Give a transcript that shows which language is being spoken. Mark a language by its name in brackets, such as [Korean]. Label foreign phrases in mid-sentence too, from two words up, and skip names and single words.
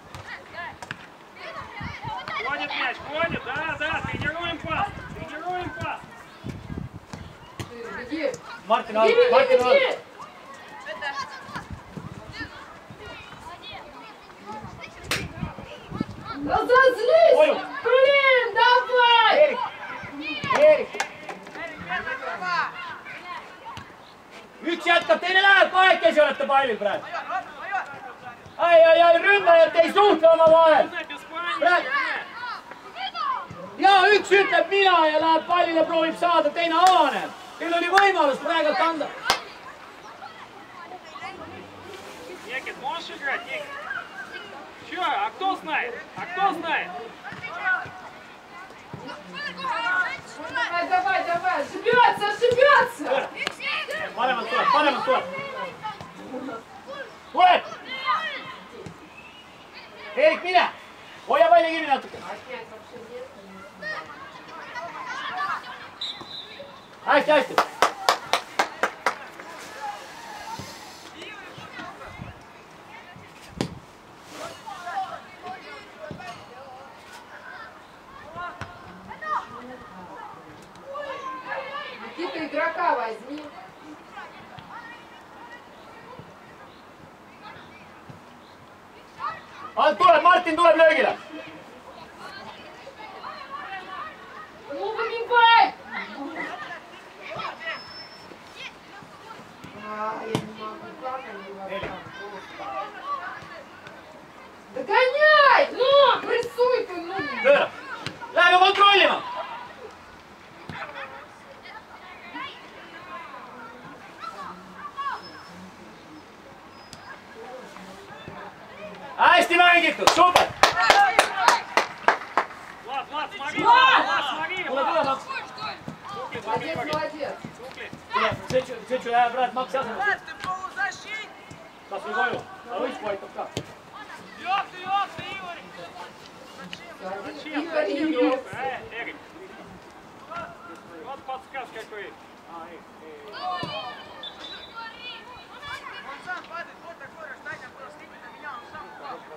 [Russian] Ходит мяч, ходит, да, тренируем пас, тренируем пас. Беги! Мартин, Беги, Мартин, беги! Разозлись! Ой. Блин, давай! [Estonian] Erik! Erik! Üks jätkab, teine läheb, kahekesi olete pallil praegu. Ai, ründajad ei suhtle omavahel. Ja üks ütleb mina ja läheb pallile, proovib saada, teine avaneb. Teil oli võimalus praegu anda. [Russian] Никит, можешь играть, Никит? Че, а кто знает? А кто знает? Давай, ошибется! [Estonian] Paremalt tuleb. Tuleb! Erik, mine! Hoia palli kinni natuke. Hästi. [Russian] Никита, игрока возьми. [Estonian] Alt tuleb, Martin tuleb löögile. [Russian] Ну, выбивай! Я не могу, как они догоняй! Ну, прессуй ты, ну! [Estonian] Pööra. Läheme kontrollima. Hästi mängitud, super! [Russian] Влад, смотри, смотри, [Estonian] Tule, Maks. [Russian] Молодец! [Estonian] Tule, Tšetšu läheb praegu Maksi asemel. [Russian] Ты полузащитник! [Estonian] Kas või koju? Ta võisku aitab ka. [Russian] Вперед, Игорь! Зачем? Эрик. Вот подсказ какой. Он сам падает, вот такой рождание был, скинь на меня, он сам упал.